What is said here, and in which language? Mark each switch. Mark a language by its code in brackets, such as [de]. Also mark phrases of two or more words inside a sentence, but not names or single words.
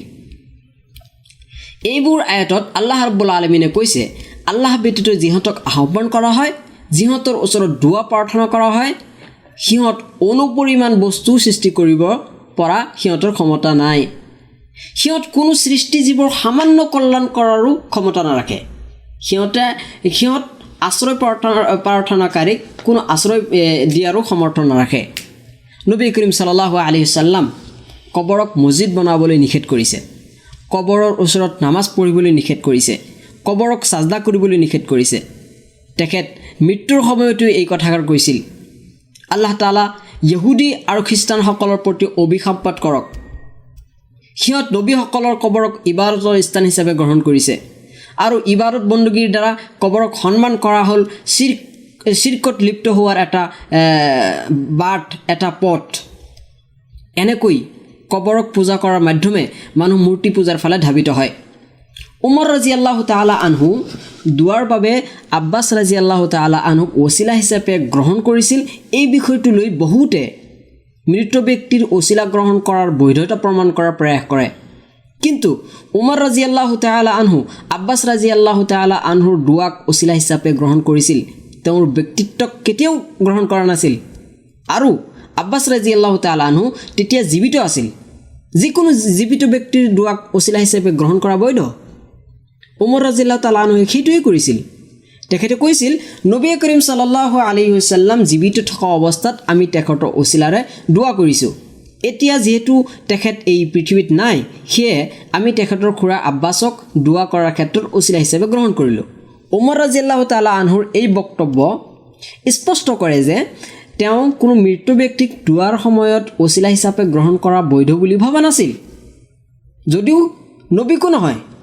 [as] এইবোৰ আয়াতত আল্লাহ ৰাব্বুল আলামিনে কৈছে, আল্লাহ ব্যতীত যিহঁতক আহ্বান কৰা হয়, যিহঁতৰ ওচৰত দোৱা প্ৰাৰ্থনা কৰা হয়, সিহঁত অনুপৰিমাণ বস্তু সৃষ্টি কৰিব পৰা সিহঁতৰ ক্ষমতা নাই। সিহঁত কোনো সৃষ্টিজীৱৰ সামান্য কল্যাণ কৰাৰো ক্ষমতা নাৰাখে। সিহঁত আশ্ৰয় প্ৰাৰ্থনাকাৰীক কোনো আশ্ৰয় দিয়াৰো সমৰ্থন নাৰাখে। নবী কৰীম [ar] صلى الله عليه وسلم [as] কবৰক মছজিদ বনাবলৈ নিষেধ কৰিছে, কবৰৰ ওচৰত নামাজ পঢ়িবলৈ নিষেধ কৰিছে, কবৰক সাজদা কৰিবলৈ নিষেধ কৰিছে। তেখেত মৃত্যুৰ সময়তো এই কথাষাৰ কৈছিল, আল্লাহ তাআলা ইহুদী আৰু খ্ৰীষ্টানসকলৰ প্ৰতি অভিশাপপাত কৰক, সিহঁত নবীসকলৰ কবৰক ইবাদতৰ স্থান হিচাপে গ্ৰহণ কৰিছে আৰু ইবাদত বন্দগীৰ দ্বাৰা কবৰক সন্মান কৰা হ'ল চিৰ্কত লিপ্ত হোৱাৰ এটা পথ। এনেকৈ কবৰক পূজা কৰাৰ মাধ্যমে মানুহ মূৰ্তি পূজাৰ ফালে ধাবিত হয়। উমৰ [ar] رضي الله تعالى عنه [as] দুৱাৰ বাবে আব্বাছ [ar] رضي الله تعالى عنه [as] ওছিলা হিচাপে গ্ৰহণ কৰিছিল। এই বিষয়টো লৈ বহুতে মৃত ব্যক্তিৰ ওছিলা গ্ৰহণ কৰাৰ বৈধতা প্ৰমাণ কৰাৰ প্ৰয়াস কৰে, কিন্তু উমৰ [ar] رضي الله تعالى عنه [as] আব্বাছ [ar] رضي الله تعالى عنه [as] দুৱাক ওছিলা হিচাপে গ্ৰহণ কৰিছিল, তেওঁৰ ব্যক্তিত্বক কেতিয়াও গ্ৰহণ কৰা নাছিল। আৰু আব্বাছ [ar] رضي الله تعالى عنه [as] তেতিয়া জীৱিত আছিল। যিকোনো জীৱিত ব্যক্তিৰ দুৱাক ওছিলা হিচাপে গ্ৰহণ কৰা বৈধ। উমৰ [ar] رضي الله تعالى عنه [as] সেইটোৱেই কৰিছিল। তেখেতে কৈছিল, নবী কৰীম [ar] صلى الله عليه وسلم [as] জীৱিত থকা অৱস্থাত আমি তেখেতৰ ওছিলাৰে দোৱা কৰিছোঁ। এতিয়া যিহেতু তেখেত এই পৃথিৱীত নাই, সেয়ে আমি তেখেতৰ খুৰা আব্বাছক দোৱা কৰাৰ ক্ষেত্ৰত ওছিলা হিচাপে গ্ৰহণ কৰিলোঁ। উমৰ [ar] رضي الله تعالى عنه [as] এই বক্তব্য স্পষ্ট কৰে যে তেওঁ কোনো মৃত ব্যক্তিক দোৱাৰ সময়ত ওছিলা হিচাপে গ্ৰহণ কৰা বৈধ বুলি ভবা নাছিল, যদিও নবীকো নহয়।